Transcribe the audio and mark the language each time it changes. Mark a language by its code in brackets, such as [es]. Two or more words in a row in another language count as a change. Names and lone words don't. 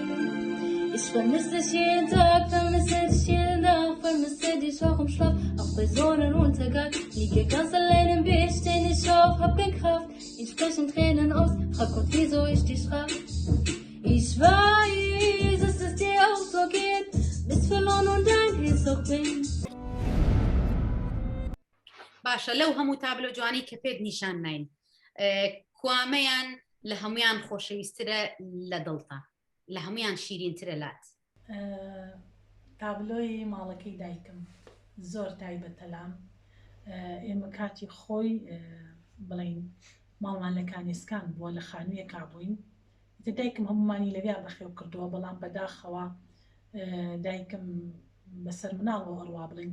[de] Ich vermisse dich jeden Tag, vermisse dich jeden Tag, vermisse dich auch im Schlaf, auch bei Sonnenuntergang. Liege ganz allein im Bett, steh nicht auf, hab keine Kraft. Ich brech in Tränen aus, frag Gott, wieso ich dich frag. Ich weiß, dass es dir auch so geht, bist verloren und dein Herz auch bin. [ckb] باشە لەو هەموو تابلۆ جوانی کە پێت نیشان ناین کوامەیان لە هەمویان خۆشەویسترە لە دڵتا لە هەمویان شیرینترە لات تابلۆی ماڵەکەی دایکم زۆر تایبەتەلام ئێمە کاتی خۆی بڵین ماڵمان لە کانێسکان بووە لە خانوویە کابووین دایکم هەمومانی لەویا بەخێو کردووە بەڵام بەداخەوە دایکم بەسەر مناڵەوە ئەڕوا بڵین